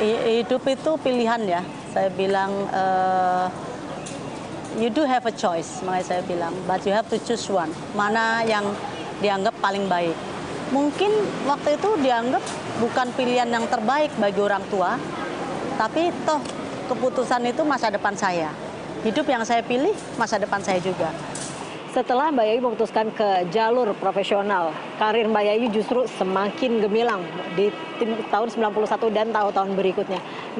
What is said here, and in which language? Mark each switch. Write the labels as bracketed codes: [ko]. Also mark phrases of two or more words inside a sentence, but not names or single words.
[id] Hidup itu pilihan ya. Saya bilang [en] you do have a choice, [id] makanya saya bilang, [en] but you have to choose one. [id] Mana yang dianggap paling baik. Mungkin waktu itu dianggap bukan pilihan yang terbaik bagi orang tua, tapi toh keputusan itu masa depan saya. Hidup yang saya pilih, masa depan saya juga. Setelah Mbak Yayu memutuskan ke jalur profesional, karir Mbak Yayu justru semakin gemilang di tahun 91 dan tahun-tahun berikutnya.